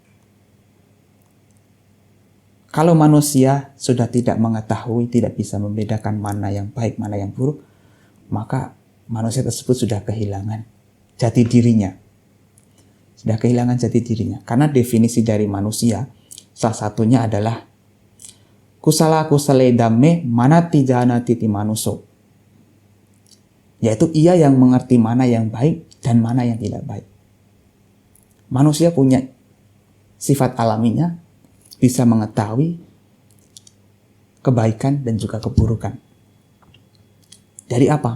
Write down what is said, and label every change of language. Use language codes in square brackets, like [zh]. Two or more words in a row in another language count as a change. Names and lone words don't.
[id] Kalau manusia sudah tidak mengetahui, tidak bisa membedakan mana yang baik, mana yang buruk, maka manusia tersebut sudah kehilangan jati dirinya. Sudah kehilangan jati dirinya. Karena definisi dari manusia, salah satunya adalah [pi] kusala kusale dhamme manati janati ti manuso. [id] Yaitu ia yang mengerti mana yang baik dan mana yang tidak baik. Manusia punya sifat alaminya, bisa mengetahui kebaikan dan juga keburukan. Dari apa?